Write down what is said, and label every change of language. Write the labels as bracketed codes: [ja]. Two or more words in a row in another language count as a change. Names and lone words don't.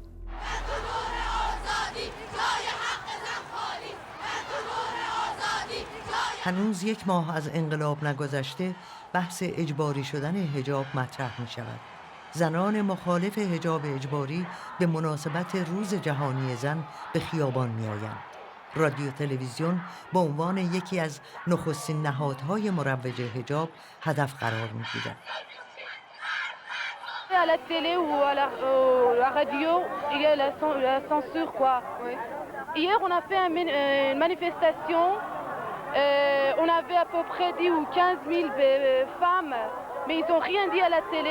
[fa] هنوز 1 ماه از انقلاب نگذشته بحث اجباری شدن حجاب مطرح می شود. زنان مخالف حجاب اجباری به مناسبت روز جهانی زن به خیابان می آیند. رادیو تلویزیون به عنوان یکی از نخستین نهادهای مروج حجاب هدف قرار می گیرد. [fr] À la télé ou à la radio, il y a la censure quoi. Oui. Hier on a fait une manifestation, on avait à peu près 10 ou 15 000 femmes, mais ils n'ont rien dit à la télé.